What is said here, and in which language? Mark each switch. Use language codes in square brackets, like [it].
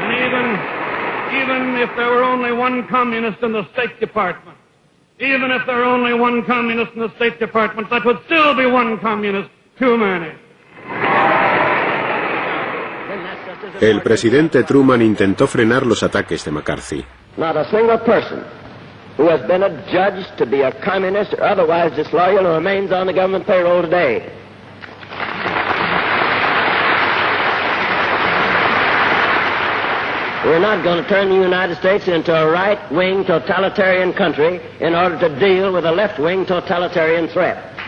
[en] And even if there were only one communist in the State Department, even if there were only one communist in the State Department, that would still be one communist too many. [es] El presidente Truman intentó frenar los ataques de McCarthy. [en] Not a single person who has been adjudged to be a communist or otherwise disloyal who remains on the government payroll today. We're not going to turn the United States into a right-wing totalitarian country in order to deal with a left-wing totalitarian threat.